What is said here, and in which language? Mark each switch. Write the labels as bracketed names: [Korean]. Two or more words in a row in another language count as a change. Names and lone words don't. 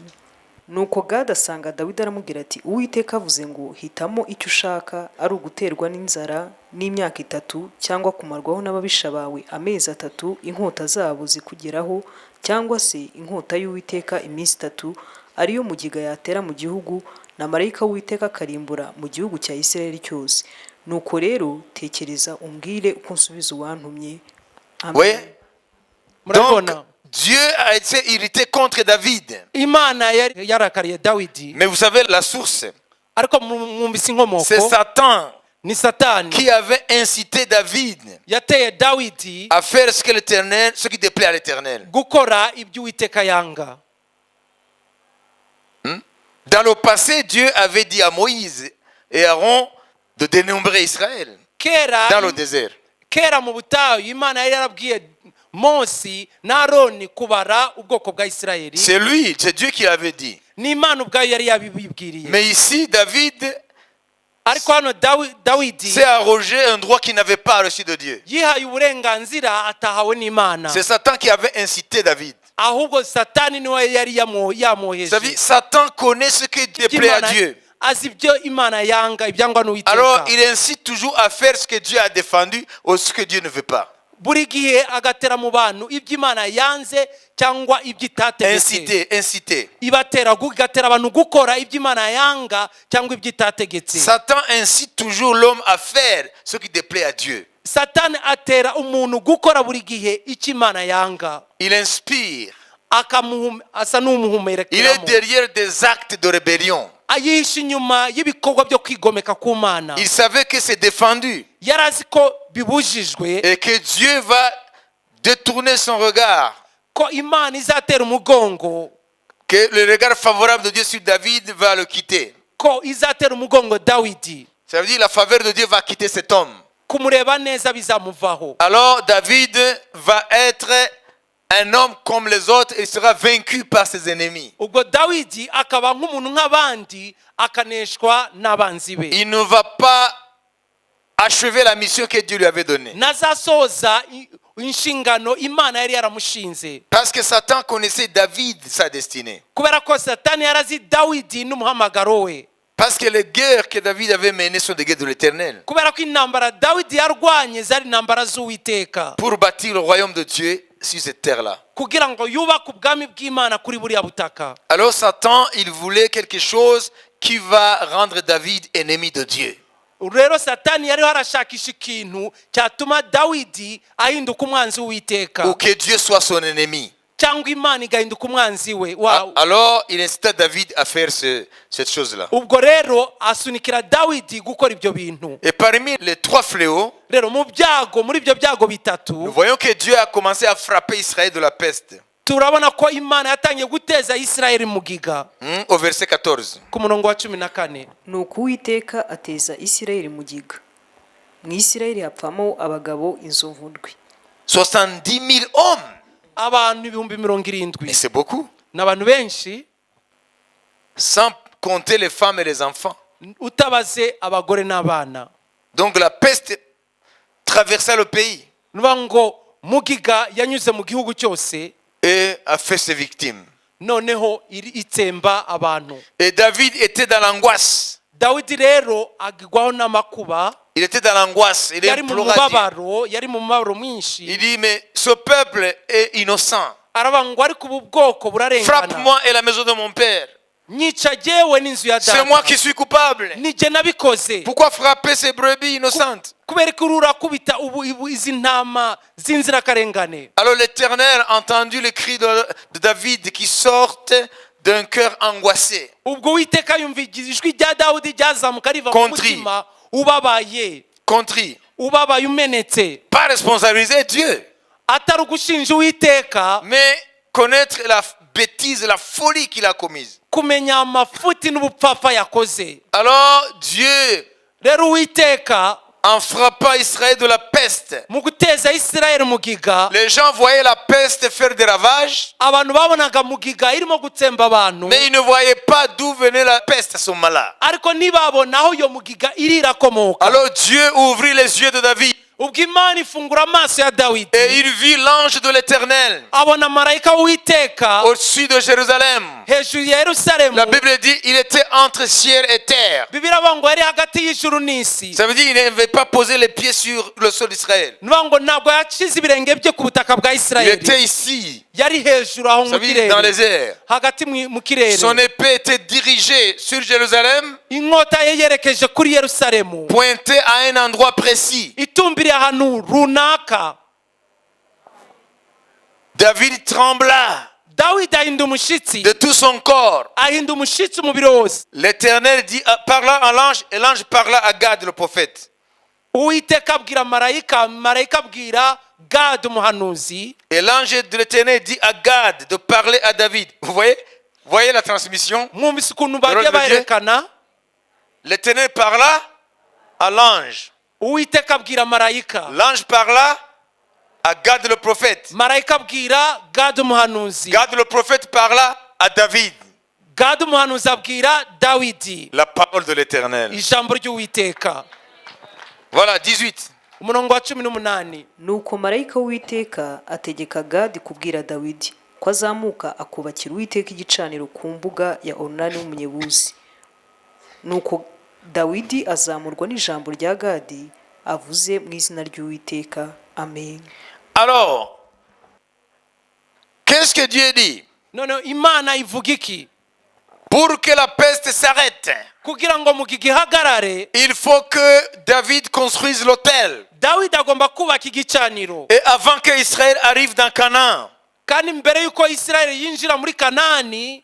[Kinyarwanda] Nuko Gadi asanga Dawidi aramubwira ati Uwiteka avuze ngo hitamo icyo ushaka, ari uguterwa n'inzara n'imyaka 3 cyangwa kumarwaho n'ababisha bawe amezi 3 inkota zabo zikugeraho, cyangwa se inkota y'Uwiteka iminsi 3 ariyo mugiga yatera mu gihugu na marayika w'Uwiteka akarimbura mu gihugu cya Isirayeli cyose. Nuko rero tekereza umbwire uko nsubiza uwantumye. Amen. [French] Oui. Donc, [Kinyarwanda] Murabona [French] Dieu a été irrité contre David. [Kinyarwanda] Imana yarakariye Dawidi, [French] Mais vous savez la source, [Kinyarwanda] ariko mwumvise inkomoko [French] c'est Satan [Kinyarwanda] ni Satani [French] qui avait incité David [Kinyarwanda] yateye Dawidi [French] à faire ce que l'Éternel, ce qui déplaît à l'Éternel. [Kinyarwanda] gukora ibyo Uwiteka yanga. [French] Dans le passé, Dieu avait dit à Moïse et Aaron de dénombrer Israël dans le désert. [Kinyarwanda] Kera mu butayu Imana yari yarabwiye Mose na Aroni kubara ubwoko bwa Isirayeli. [French] C'est lui, c'est Dieu qui l'avait dit. [Kinyarwanda] Ni Imana ubwayo yari yabibwiriye. [French] Mais ici, David [Kinyarwanda] Ariko hano Dawidi [French] s'est arrogé un droit qu'il n'avait pas reçu de Dieu. [Kinyarwanda] yihaye uburenganzira atahawe n'Imana. [French] C'est Satan qui avait incité David. [Kinyarwanda] Ahubwo Satani niwe yari [French] Vous [Kinyarwanda] yamoheje. [French] savez, Satan connaît ce qui déplaît à Dieu. [Kinyarwanda] Azi ibyo Imana yanga ibyangwa n'Uwiteka. [French] Alors, il incite toujours à faire ce que Dieu a défendu ou ce que Dieu ne veut pas. [Kinyarwanda] Buri gihe agatera mu bantu ibyo Imana yanze cyangwa ibyo itategetse. [French] Inciter. [Kinyarwanda] Igatera abantu gukora ibyo Imana yanga cyangwa ibyo itategetse. [French] Satan incite toujours l'homme à faire ce qui déplaît à Dieu. [Kinyarwanda] Satani atera umuntu gukora buri gihe icyo Imana yanga. [French] Il inspire. [Kinyarwanda] Asa [French] Il est [Kinyarwanda] n'umuhumerekeramo. [French] derrière des actes de rébellion. [Kinyarwanda] Ayihisha inyuma y'ibikorwa byo kwigomeka ku Mana. [French] Il savait que c'est défendu [Kinyarwanda] Yari azi ko bibujijwe, [French] et que Dieu va détourner son regard. [Kinyarwanda] ko Imana izatera umugongo, [French] Que le regard favorable de Dieu sur David va le quitter. [Kinyarwanda] ko izatera umugongo Dawidi. [French] Ça veut dire la faveur de Dieu va quitter cet homme. [Kinyarwanda] Kumureba neza bizamuvaho. [French] Alors David va être un homme comme les autres et sera vaincu par ses ennemis. [Kinyarwanda] Ubwo Dawidi akaba nk'umuntu nk'abandi akaneshwa n'abanzi be. [French] Il ne va pas achever la mission que Dieu lui avait donnée. [Kinyarwanda] Nazasoza inshingano Imana yari yaramushinze. [French] Parce que Satan connaissait David, sa destinée. [Kinyarwanda] Kubera ko Satani yarazi Dawidi n'umuhamagaro we. [French] Parce que les guerres que David avait menées sont des guerres de l'Éternel. [Kinyarwanda] Kubera ko intambara Dawidi yarwanye zari intambara z'Uwiteka. [French] Pour bâtir le royaume de Dieu sur cette terre-là. [Kinyarwanda] Kugira ngo yubake ubwami bw'Imana kuri buriya butaka. [French] Alors Satan, il voulait quelque chose qui va rendre David ennemi de Dieu. [Kinyarwanda] Rero Satani yari harashakisha ikintu cyatuma Dawidi ahinduka umwanzi w'Uwiteka. [French] Ou que Dieu soit son ennemi. [Kinyarwanda] Cyangwa Imana igahinduka umwanzi we. [French] Alors il incita David à faire cette chose-là. [Kinyarwanda] Ubwo rero asunikira Dawidi gukora ibyo bintu. [French] Et parmi les 3 fléaux, [Kinyarwanda] Rero mu byago, muri ibyo byago [French] nous [Kinyarwanda] bitatu, [French] voyons que Dieu a commencé à frapper Israël de la peste. [Kinyarwanda] turabona ko Imana yatangiye guteza Isirayeli mugiga. [French] Au verset 14. [Kinyarwanda] Ku murongo wa 14. Nuko Uwiteka ateza Isirayeli mugiga, mu Isirayeli hapfamo abagabo inzovu ndwi. [French] 70 000 hommes. [Kinyarwanda] Abantu 70,000. [French] Et c'est beaucoup. [Kinyarwanda] N'abantu benshi, [French] Sans compter les femmes et les enfants. [Kinyarwanda] utabaze abagore n'abana. [French] Donc la peste traversa le pays [Kinyarwanda] Nuvuga ngo mugiga yanyuze mu gihugu cyose, [French] et a fait ses victimes. [Kinyarwanda] noneho itsemba abantu. [French] Et David était dans l'angoisse. [Kinyarwanda] Dawidi rero agigwaho n'amakuba, [French] Il était dans l'angoisse. Il [Kinyarwanda] yari mu [French] implorait Dieu. [Kinyarwanda] mubabaro, yari mu mubabaro mwinshi. [French] Il dit, mais ce peuple est innocent. [Kinyarwanda] Aravuga ngo ariko ubu bwoko burarengana. [French] Frappe-moi et la maison de mon père. [Kinyarwanda] nyica jyewe n'inzu ya [French] C'est moi [Kinyarwanda] data [French] qui suis coupable. [Kinyarwanda] nijye nabikoze [French] Pourquoi frapper ces brebis innocentes? [Kinyarwanda] kubera ko urakubita izi ntama z'inzirakarengane. [French] Alors l'Éternel a entendu le cri de David qui sortent d'un cœur angoissé. [Kinyarwanda] ubwo Uwiteka yumva ijwi rya Dawidi ryazamuka riva mu [French] Contrit. [Kinyarwanda] mutima ubabaye [French] Contrit. [Kinyarwanda] umenetse, [French] Pas responsabiliser Dieu, [Kinyarwanda] atari ugushinja Uwiteka, [French] mais connaître la bêtise, la folie qu'il a commise. [Kinyarwanda] kumenya amafuti n'ubupfapfa yakoze. [French] Alors Dieu, [Kinyarwanda] Rero Uwiteka [French] en frappant Israël de la peste, [Kinyarwanda] mu guteza Isirayeli mugiga, [French] les gens voyaient la peste faire des ravages, [Kinyarwanda] abantu babonaga mugiga irimo gutsemba abantu, [French] mais ils ne voyaient pas d'où venait la peste à ce moment-là. [Kinyarwanda] ariko ntibabona aho iyo mugiga iri irakomoka. [French] Alors Dieu ouvrit les yeux de David [Kinyarwanda] ubwo Imana ifungura amaso ya Dawidi, [French] et il vit l'ange de l'Éternel [Kinyarwanda] abona marayika w'Uwiteka [French] au-dessus de Jérusalem. [Kinyarwanda] hejuru ya Yerusalemu. [French] La Bible dit il était entre ciel et terre. [Kinyarwanda] Bibiliya avuga ngo yari hagati y'ijuru n'isi. [French] Ça veut dire qu'il n'avait pas posé les pieds sur le sol d'Israël. [Kinyarwanda] Nuvuga ngo ntabwo yashyize ibirenge bye ku butaka bwa [French] Il [Kinyarwanda] Isirayeli, [French] était ici, [Kinyarwanda] yari hejuru aho [French] ça [Kinyarwanda] mu [French] veut dire dans [Kinyarwanda] kirere, [French] les airs. [Kinyarwanda] hagati mu kirere. [French] Son épée était dirigée sur Jérusalem, [Kinyarwanda] Inkota ye yerekeje kuri Yerusalemu, [French] pointée à un endroit précis. [Kinyarwanda] itumbiriye ahantu runaka. [French] David trembla [Kinyarwanda] Dawidi ahinda umushyitsi, [French] de tout son corps. [Kinyarwanda] ahinda umushyitsi umubiri wose. [French] L'Éternel dit, parla à l'ange, et l'ange parla à Gad le prophète. [Kinyarwanda] Uwiteka abwira marayika, marayika abwira Gad umuhanuzi, [French] Et l'ange de l'Éternel dit à Gad de parler à David. Vous voyez la transmission? [Kinyarwanda] mwumvise ukuntu bagiye baherekana. [French] L'Éternel parla à l'ange. [Kinyarwanda] Uwiteka abwira marayika, [French] L'ange parla à Gad le prophète. [Kinyarwanda] marayika abwira Gad umuhanuzi, [French] Gad le prophète parla à David. [Kinyarwanda] Gad umuhanuzi abwira Dawidi [French] La parole de l'Éternel. [Kinyarwanda] ijambo ry'Uwiteka. [French] Voilà, 18. [Kinyarwanda] umurongo wa 18. nuko marayika w'Uwiteka ategeka Gadi kubwira Dawidi ko azamuka akubakira Uwiteka igicaniro ku mbuga ya Orunani w'Umunyebuzi. Nuko Dawidi azamurwa n'ijambo rya Gadi avuze mu izina ry'Uwiteka. Amen. [French] Alors, qu'est-ce que Dieu dit? [Kinyarwanda] None Imana ivuga iki? [French] Pour que la peste s'arrête, [Kinyarwanda] Kugira ngo mugiga ihagarare, [French] il faut que David construise l'autel. [Kinyarwanda] Dawidi agomba kubaka igicaniro. [French] Et avant que Israël arrive dans Canaan, [Kinyarwanda] Kandi mbere yuko Isirayeli yinjira muri Kanani,